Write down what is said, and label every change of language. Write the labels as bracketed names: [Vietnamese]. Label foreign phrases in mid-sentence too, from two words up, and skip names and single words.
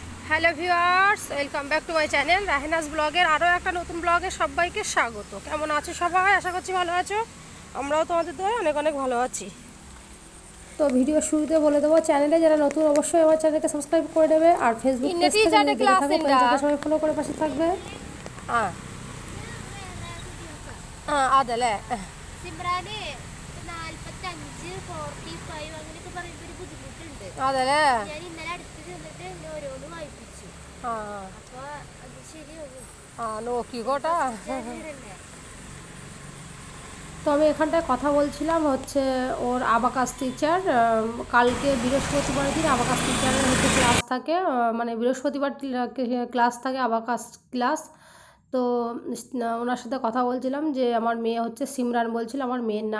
[English] Hello viewers, welcome back to my channel [Bangla] রাহেনাজ ব্লগের আরও একটা নতুন ব্লগে সবাইকে স্বাগত। কেমন আছো সবাই? আশা করছি ভালো আছো। আমরাও তোমাদের দোয়ায় অনেক অনেক ভালো আছি। তো ভিডিও শুরুতে বলে দেবো, চ্যানেলে যারা নতুন অবশ্যই আমার চ্যানেলকে সাবস্ক্রাইব করে দেবে, আর ফেসবুক পেজ থেকে যদি দেখে থাকো পেজটাকে সবাই ফলো করে পাশে থাকবে। [Malayalam] അതല്ലേ സിമ്രാനെ 45 45 അങ്ങനെയൊക്കെ പറയുമ്പോൾ ഒരു ബുദ്ധിമുട്ടുണ്ട്. അതല്ലേ ഞാൻ ഇന്നലെ അടുത്ത് ചെന്നിട്ട് ഓരോന്ന് വായിപ്പിച്ചു. അപ്പൊ അത് ശരിയാവും. നോക്കിക്കോട്ടാ। ശരിയല്ലേ? [Bangla] তো আমি এখানটায় কথা বলছিলাম হচ্ছে ওর আবাকাস টিচার, কালকে বৃহস্পতিবার দিন আবাকাস টিচারের হচ্ছে ক্লাস থাকে, মানে বৃহস্পতিবার ক্লাস থাকে আবাকাস ক্লাস। তো ওনার সাথে কথা বলছিলাম যে আমার মেয়ে হচ্ছে সিমরান বলছিল আমার মেয়ের নাম।